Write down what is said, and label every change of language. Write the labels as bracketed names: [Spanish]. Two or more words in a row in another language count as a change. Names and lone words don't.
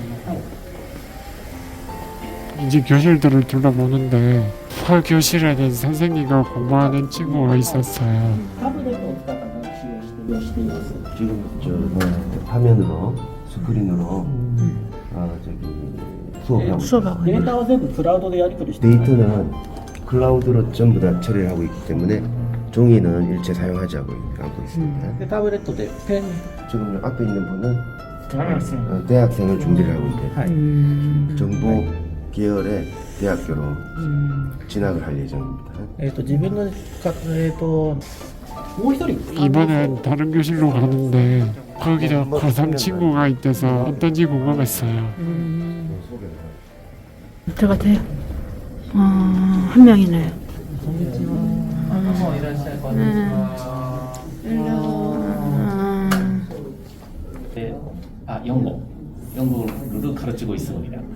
[Korean] 이제 교실들을 둘러보는데 교실에는 선생님과 공부하는 친구가 있었어요. 지금 화면으로 스크린으로 수업하고 수업하고. [Japanese] データは全部クラウドでやり取りしてます。 [Korean] 데이터는 클라우드로 전부 다 처리를 하고 있기 때문에 종이는 일체 사용하지 않고 있습니다. [Japanese] でタブレットでペン [Korean] 지금 앞에 있는 분은 대학생을 준비를 하고 있는데 정보 계열의 대학교로 진학을 할 예정입니다. [Japanese] 自分のかもう一人 [Korean] 이번엔 다른 교실로 가는데 거기도 고3 친구가 있대서 어떤지 궁금했어요. 들어가세요. 한 명이네. 영어를 가르치고 있습니다.